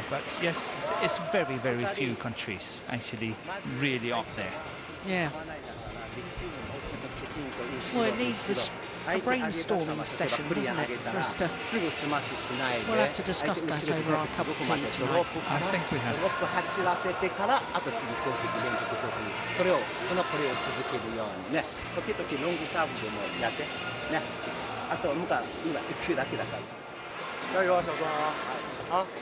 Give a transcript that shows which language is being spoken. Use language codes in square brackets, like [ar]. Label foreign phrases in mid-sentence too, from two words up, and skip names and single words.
[en] But yes, it's very, very few countries actually really up there. Yeah. Well, it needs a brainstorming session, doesn't it, for us to... We'll have to discuss that over our cup of tea tonight. I think we have. [ja] 走らせてからあと次攻撃連続攻撃そのプレーを続けるようにね時々ロングサーブでもやってねあと今1球だけだから加油小松啊